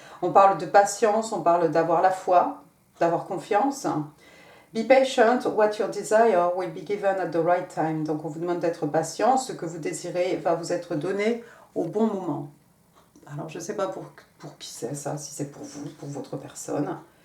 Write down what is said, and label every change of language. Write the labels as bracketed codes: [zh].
[fr] On parle de patience, on parle d'avoir la foi, d'avoir confiance. [en] Be patient, what you desire will be given at the right time. [fr] Donc on vous demande d'être patient, ce que vous désirez va vous être donné au bon moment. Alors je ne sais pas pour qui c'est ça, si c'est pour vous, pour votre personne.